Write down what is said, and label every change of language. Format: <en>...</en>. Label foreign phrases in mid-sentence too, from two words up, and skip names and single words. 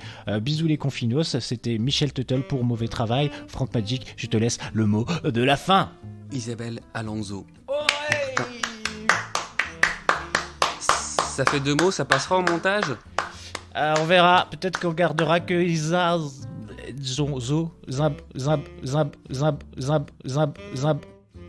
<fr>Bisous les confinos, c'était Michel Tuttle pour Mauvais Travail. Frank Magic, je te laisse le mot de la fin. Isabelle Alonso. Ça fait 2 mots, ça passera au montage ? On verra, peut-être qu'on gardera que Isa, Zab, Zab, Zab, Zab, Zab, Zab, Zab, Zab.</fr>